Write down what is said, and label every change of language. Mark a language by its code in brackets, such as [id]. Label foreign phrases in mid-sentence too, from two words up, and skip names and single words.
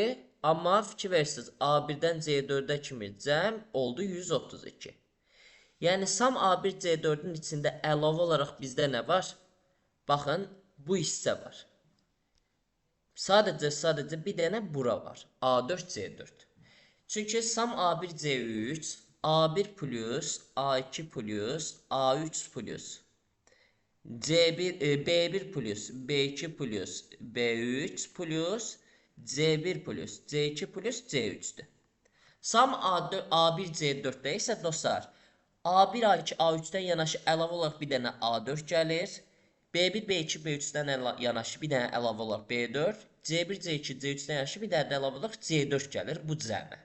[az] Amma fikir versiniz, A1-dən C4-ə kimi cəm oldu 132. Yəni, Sam A1 C4-ün içində əlavə olaraq bizdə nə var? Baxın, bu hissə var. Sadəcə bir dənə bura var. A4 C4. Çünki Sam A1 C3, A1 plus, A2 plus, A3 plus, B1 plus, B2 plus, B3 plus, C1 plus, C2 plus, C3'dür. Sam A1 C4'də isə dostlar, A1, A2, A3'dən yanaşı əlavə olaraq bir dənə A4 gəlir. B1, B2, B3'dən yanaşı bir dənə əlavə olaraq B4. C1, C2, C3'dən yanaşı bir dənə əlavə olaraq C4 gəlir bu cəmə.